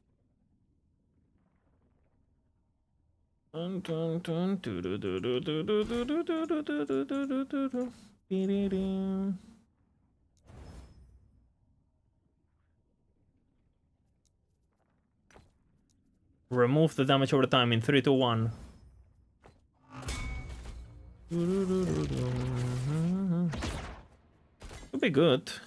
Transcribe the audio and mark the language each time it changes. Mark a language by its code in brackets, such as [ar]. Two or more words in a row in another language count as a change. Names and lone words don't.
[en] Dun dun dun do do do do do do do do do do do do do do do. Be-de-dee. Remove the damage over time in 3, 2, 1. Could be good.